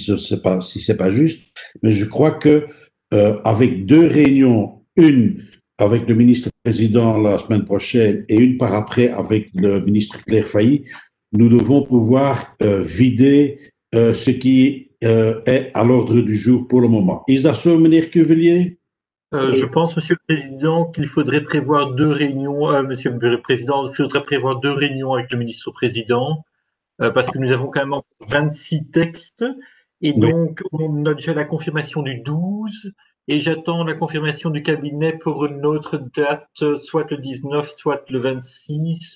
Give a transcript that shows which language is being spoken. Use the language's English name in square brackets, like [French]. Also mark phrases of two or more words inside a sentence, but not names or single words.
[French] c'est pas juste, mais je crois que avec 2 réunions, une avec le ministre-président la semaine prochaine et une par après avec le ministre Claire Failly, nous devons pouvoir vider ce qui est à l'ordre du jour pour le moment. [Dutch] Is dat zo, meneer Cuvelier? [French] Je pense, Monsieur le Président, qu'il faudrait prévoir 2 réunions, Monsieur le Président, il faudrait prévoir 2 réunions avec le ministre-président, parce que nous avons quand même encore 26 textes, et donc on a déjà la confirmation du 12, et j'attends la confirmation du cabinet pour une autre date, soit le 19, soit le 26.